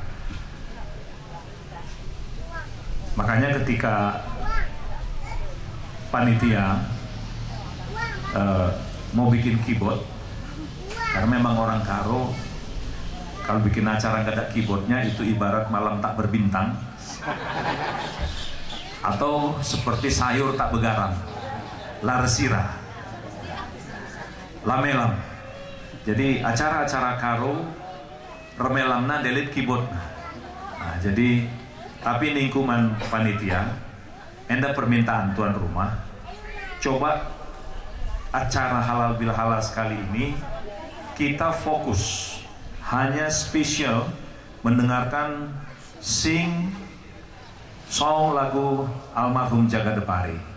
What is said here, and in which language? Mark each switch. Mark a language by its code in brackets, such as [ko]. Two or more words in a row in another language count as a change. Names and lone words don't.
[id] Makanya ketika panitia mau bikin keyboard, karena memang orang Karo kalau bikin acara nggak ada keyboardnya itu ibarat malam tak berbintang, atau seperti sayur tak begaram, [btx] laresira, lamelam. [id] Jadi acara-acara Karo [btx] remelamna [en] delete keyboard. [id] Nah, jadi tapi lingkungan panitia, [btx] enda permintaan tuan rumah, [id] coba acara halal bil halal sekali ini kita fokus hanya spesial mendengarkan song lagu almarhum Jaga Depari.